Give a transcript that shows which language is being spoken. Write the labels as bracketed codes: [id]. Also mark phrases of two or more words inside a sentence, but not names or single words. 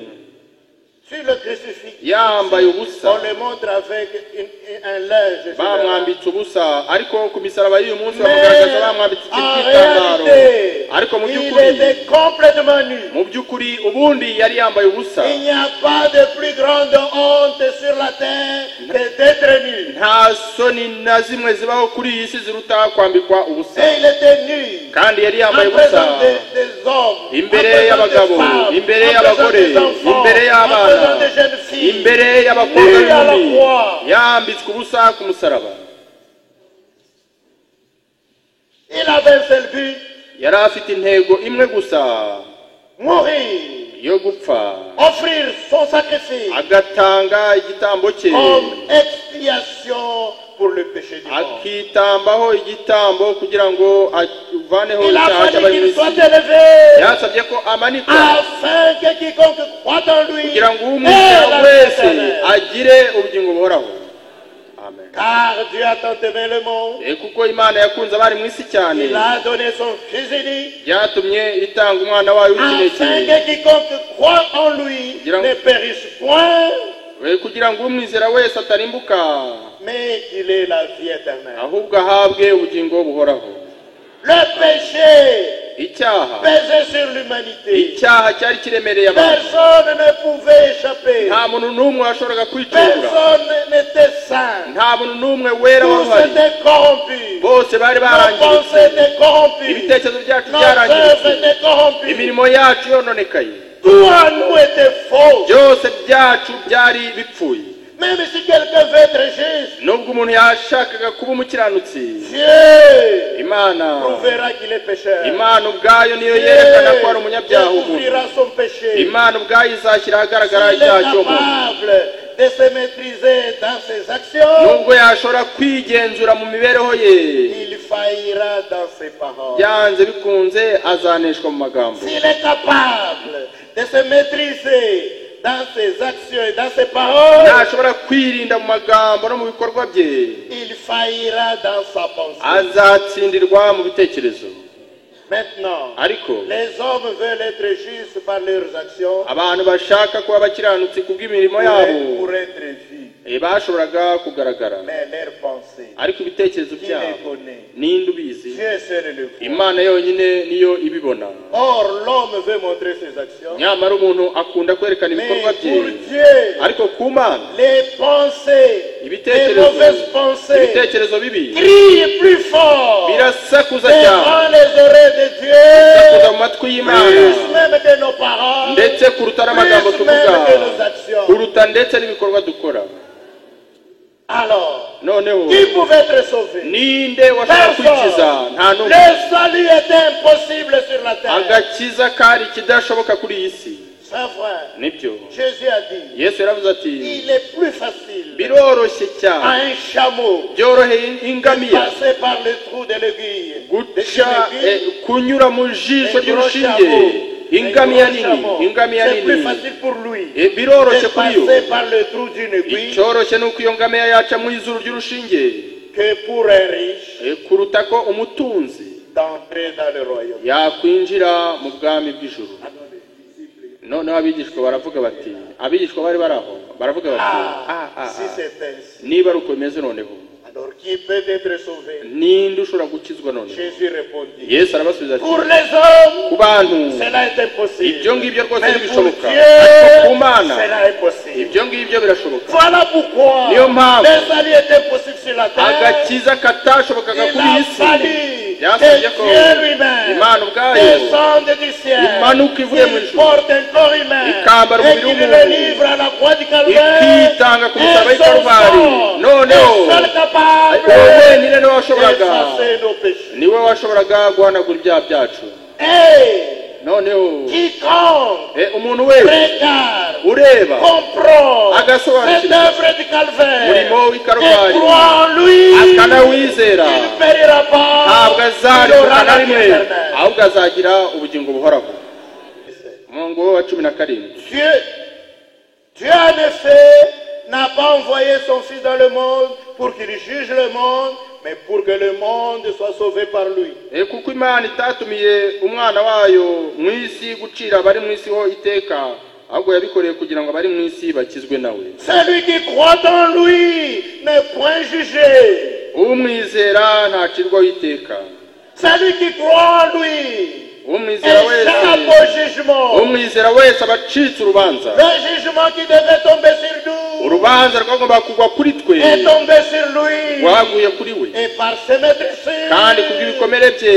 [fr] sur le crucifix. [rw] yambaye ubusa, [fr] On le montre avec un linge. [rw] bamwambitse ubusa, ariko ku misaraba y'uyu munsi bamugaragaza bamwambitse ikintu [fr] En [rw] cy'igitambaro, [fr] réalité, [rw] ariko mu [fr] il [rw] by'ukuri [fr] était complètement nu. [rw] mu by'ukuri ubundi yari yambaye ubusa. [fr] Il n'y a pas de plus grande honte sur la terre que d'être nu. [rw] Nta soni na zimwe zibaho kuri iyi si ziruta kwambikwa ubusa. [fr] Et il était nu [rw] Kandi yari [fr] en [rw] yambaye ubusa [fr] présence des hommes, [rw] imbere [fr] en présence [rw] y'abagabo, [fr] des femmes, [rw] imbere [fr] en [rw] y'abagore, [fr] présence des enfants, [rw] imbere [fr] en [rw] y'abana, [fr] présence des jeunes filles, [rw] imbere y'abakobwa [fr] nu à la [rw] n'inkumi, [fr] croix. [rw] yambitswe ubusa ku musaraba. [fr] Il avait un seul but, [rw] Yari afite intego imwe gusa [fr] mourir, [rw] yo gupfa, [fr] offrir son sacrifice [rw] agatanga igitambo cye, [fr] comme expiation pour le péché du monde. [rw] akitambaho igitambo kugira ngo avaneho [fr] Il a [rw] icyaha [fr] fallu [rw] cy'abari mu [fr] qu'il [rw] isi. [fr] soit élevé [rw] Yasabye ko amanikwa [fr] afin que quiconque croit en lui [rw] kugira ngo [fr] ait [rw] umwizera [fr] la vie [rw] wese [fr] éternelle. [rw] agire ubugingo buhoraho. Amen. [fr] Car Dieu a tant aimé le monde, [rw] Kuko Imana yakunze abari mu isi cyane, [fr] il a donné son Fils unique, [rw] byatumye itanga umwana wayo [fr] afin [rw] w'ikinege, [fr] que quiconque croit en lui ne périsse point, [rw] kugira ngo umwizera wese atarimbuka, [fr] mais qu'il ait la vie éternelle. [rw] ahubwo ahabwe ubugingo buhoraho. [fr] Le péché [rw] Icyaha [fr] pesait sur l'humanité. [rw] icyaha cyari kiremereye abantu, [fr] Personne ne pouvait échapper. [rw] nta muntu n'umwe washoboraga kwicungura, [fr] Personne n'était saint. [rw] nta muntu n'umwe wera [fr] Tous [rw] waruhari, [fr] étaient corrompus. [rw] bose bari [fr] Nos [rw] barangiritse, [fr] pensées étaient corrompues. [rw] ibitekerezo byacu [fr] Nos œuvres [rw] byarangiritse, [fr] étaient corrompues. [rw] imirimo yacu yononekaye, [fr] Tout à nous était faux. [rw] byose byacu byari bipfuye. [fr] Même si quelqu'un veut être juste, [rw] Nubwo umuntu yashakaga kuba umukiranutsi, [fr] Dieu [rw] Imana [fr] prouvera qu'il est pécheur. [rw] Imana ubwayo niyo [fr] Dieu [rw] yerekana ko ari umunyabyaha umuntu. [fr] découvrira son péché. [rw] Imana ubwayo izashyira ahagaragara [fr] S'il est [rw] icyaha cy'umuntu. [fr] capable de se maîtriser dans ses actions, [rw] Nubwo yashobora kwigenzura mu mibereho ye, [fr] il faillira dans ses paroles. [rw] byanze bikunze azaneshwa mu magambo. [fr] S'il est capable de se maîtriser dans ses actions et dans ses paroles, [rw] Ntashobora kwirinda mu magambo no mu bikorwa bye, [fr] il faillira dans sa pensée. [rw] azatsindirwa mu bitekerezo. [fr] Maintenant, [rw] Ariko [fr] les hommes veulent être justes par leurs actions [rw] abantu bashaka kuba abakiranutsi kubw'imirimo yabo, [fr] pour être vus, [rw] bashoboraga kugaragara, [fr] mais leurs pensées, [rw] ariko ibitekerezo [fr] qui les [rw] byabo [fr] connaît? [rw] ninde ubizi? [fr] Dieu seul le voit. [rw] Imana yonyine niyo ibibona. [fr] Or, l'homme veut montrer ses actions, [rw] Nyamara umuntu akunda kwerekana [fr] mais [rw] ibikorwa [fr] pour [rw] bye, [fr] Dieu, [rw] ariko ku Mana [fr] les pensées, les [rw] ibitekerezo [fr] mauvaises pensées [rw] ibitekerezo bibi [fr] crient plus fort [rw] birasakuza cyane, [fr] devant les oreilles de [rw] birasakuza [fr] Dieu, [rw] mu matwi y'Imana, [fr] plus même que nos paroles, [rw] ndetse kuruta n'amagambo [fr] plus [rw] tuvuga, [fr] même que nos actions. [rw] kuruta ndetse n'ibikorwa dukora. [fr] Alors, [rw] Noneho [fr] qui pouvait être sauvé? [rw] ninde washobora kwikiza? Nta [fr] Le [rw] n'umwe. [fr] salut était impossible sur la terre. [rw] Agakiza kari ikidashoboka kuri iyi si. [fr] C'est vrai. [rw] Nibyo [fr] Jésus a dit, [rw] Yesu yaravuze ati, [fr] il est plus facile [rw] biroroshye [fr] à [rw] cyane, [fr] un chameau [rw] byoroheye [fr] de [rw] ingamiya [fr] passer par le trou de l'aiguille. [rw] guca kunyura mu jisho ry'urushinge. Ingamiya nini, ingamiya [fr] C'est plus [rw] nini, [fr] facile pour lui [rw] biroroshye [fr] de [rw] kuri yo. [fr] passer par le trou d'une aiguille [rw] Icyoroshye ni uko iyo ngamiya yaca mu izuru ry'urushinge, [fr] que pour un riche [rw] kuruta ko umutunzi [fr] d'entrer dans le royaume. [rw] yakwinjira mu bwami bw'ijuru. noneho abigishwa baravuga bati, abigishwa bari baraho baravuga bati, [fr] si c'est ainsi, [rw] niba ari uko bimeze noneho [fr] alors qui peut être sauvé? [rw] ninde ushobora gukizwa noneho? [fr] Jésus répondit, [rw] Yesu arabasubiza ati, [fr] pour les hommes, [rw] ku bantu [fr] cela est impossible. [rw] ibyo ngibyo rwose [fr] Mais pour [rw] ntibishoboka, [fr] Dieu, [rw] ariko ku Mana [fr] cela est possible. [rw] ibyo ngibyo birashoboka. [fr] Voilà pourquoi [rw] Niyo mpamvu [fr] le salut est impossible sur la terre. [rw] agakiza katashobokaga [fr] Il [rw] kuri [fr] a [rw] iyi si [fr] fallu [rw] byasabye [fr] que [rw] ko [fr] Dieu lui-même [rw] Imana ubwayo [fr] descende du ciel, [rw] imanuka ivuye mu [fr] il [rw] ijuru, [fr] porte un corps humain [rw] ikambara [fr] et [rw] umubiri [fr] qu'il [rw] w'umuntu, [fr] le livre à la croix du Calvaire. [rw] ikitanga ku musaraba w'i Karuvali. Noneho [fr] est seul capable [rw] uwo wenyine niwe washoboraga, [fr] d'effacer nos péchés. [rw] niwe washoboraga guhanagura ibyaha byacu. [fr] Et [rw] noneho [fr] quiconque [rw] umuntu wese [fr] regarde, [rw] ureba [fr] comprend [rw] agasobanukirwa [fr] cette œuvre du Calvaire [rw] umurimo w'i [fr] et [rw] Karuvali [fr] croit en lui, [rw] akanawizera [fr] il ne périra pas, [rw] ntabwo [fr] il [rw] azarimuka [fr] aura [rw] na [fr] la vie [rw] rimwe, [fr] éternelle. [rw] ahubwo azagira ubugingo buhoraho. Umurongo wa 17. [fr] Dieu en effet n'a pas envoyé son Fils dans le monde pour qu'il juge le monde, mais pour que le monde soit sauvé par lui. [rw] Kuko Imana itatumiye umwana wayo mu isi gucira abari mu isi ho iteka, ahubwo yabikoreye kugira ngo abari mu isi bakizwe nawe. [fr] Celui qui croit en lui n'est point jugé. [rw] Umwizera ntacirwaho iteka. [fr] Celui qui croit en lui [rw] umwizera [fr] échappe au jugement. [rw] umwizera wese abacitse urubanza. [fr] Le jugement qui devait tomber sur nous [rw] urubanza rwagomba kugwa kuri twe [fr] est tombé sur lui. [rw] rwaguye kuri we, [fr] Et par ses médecins, [rw] kandi kubw'ibikomere bye